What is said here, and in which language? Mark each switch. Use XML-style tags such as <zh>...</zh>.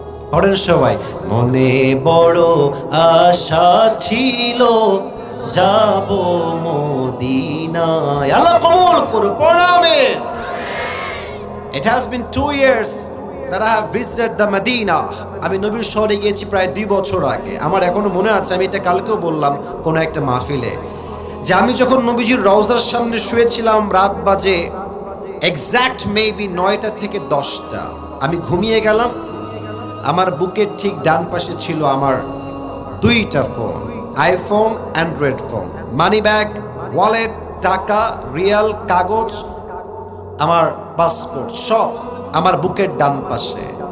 <bn>পড়েন সবাই, মনে বড় আশা ছিল যাব মদিনায়। আল্লাহ কবুল করুন। পড়াবে</bn> <en>It has been 2 years that I have visited the Medina.</en> <bn>আমি নবীর শহরে গিয়েছি প্রায় 2 বছর আগে। আমার এখনো মনে আছে, আমি এটা কালকেও বললাম কোন একটা মাহফিলে, যে আমি যখন নবীজির রওজার সামনে শুয়েছিলাম, রাত বাজে এক্স্যাক্ট মেবি 9টা থেকে 10টা। আমি ঘুমিয়ে গেলাম। আমার বুকের ঠিক ডান পাশে ছিল আমার 2টা phone, iPhone, Android phone, money bag, wallet, টাকা, রিয়াল, কাগজ, আমার পাসপোর্ট সব আমার বুকের ডান পাশে।</bn>